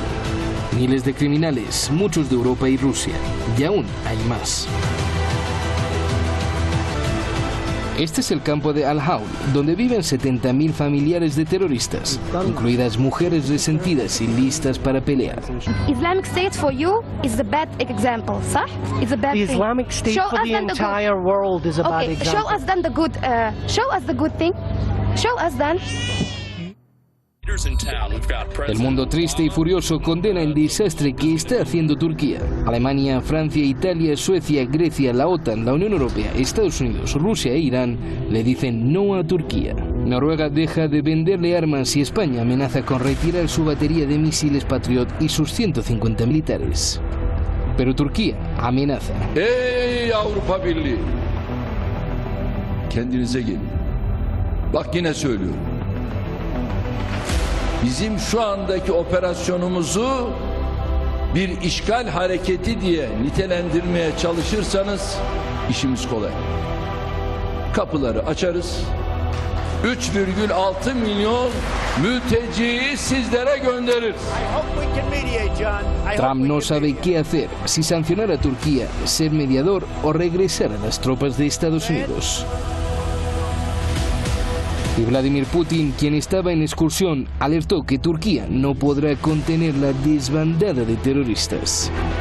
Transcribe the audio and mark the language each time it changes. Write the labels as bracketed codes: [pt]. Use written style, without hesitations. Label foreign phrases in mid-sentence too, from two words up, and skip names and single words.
[es] Miles de criminales, muchos de Europa y Rusia, y aún hay más. Este es el campo de Al-Hawl, donde viven 70.000 familiares de terroristas, incluidas mujeres resentidas y listas para pelear. [en] Islamic State for you is the bad example, ¿sí? It's a bad the thing. Islamic State show for the entire world is a bad okay, example. show us then the good. Show us the good thing. Show us then. [es] El mundo triste y furioso condena el desastre que está haciendo Turquía. Alemania, Francia, Italia, Suecia, Grecia, la OTAN, la Unión Europea, Estados Unidos, Rusia e Irán le dicen no a Turquía. Noruega deja de venderle armas y España amenaza con retirar su batería de misiles Patriot y sus 150 militares. Pero Turquía amenaza. [tr] Ey Avrupa Birliği! Kendinize gelin. Bak yine söylüyorum. Bizim şu andaki operasyonumuzu bir işgal hareketi diye nitelendirmeye çalışırsanız işimiz kolay. Kapıları açarız. 3,6 milyon mülteciyi sizlere göndeririz. [es] Trump no sabe qué hacer, si sancionar a Turquía, ser mediador o regresar a las tropas de Estados Unidos. Y Vladimir Putin, quien estaba en excursión, alertó que Turquía no podrá contener la desbandada de terroristas.